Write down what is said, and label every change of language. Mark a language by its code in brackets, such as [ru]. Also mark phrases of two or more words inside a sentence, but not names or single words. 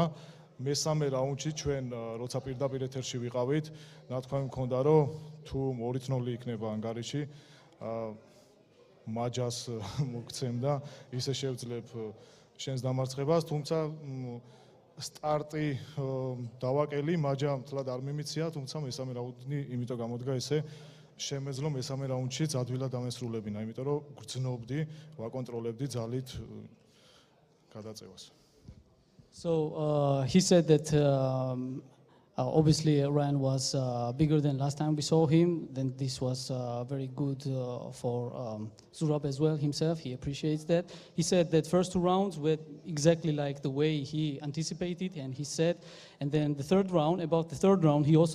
[ka] მესამე რაუნდში ჩვენ როცა პირდაპირ ეთერში ვიყავით, ნათქვამი მქონდა რომ თუ 2-0 იქნება ანგარიში, მაჯას მოგცემ და ისე შევძლებ შენს დამარცხებას, თუმცა სტარტი დავაკელი, მაჯა მთლად არ მიმიცია, თუმცა მესამე რაუნდი იმიტომ გამოდგა ესე შემეძლო მესამე რაუნდში ძადვილად დამესრულებინა, იმიტომ რომ გრძნობდი, ვაკონტროლებდი ძალით გადაწევას. [en] So he said that obviously Ryan was bigger than last time we saw him. Then this was very good for Zurab as well himself. He appreciates that. He said that first two rounds were exactly like the way he anticipated, and he said, and then the third round, about the third round, he also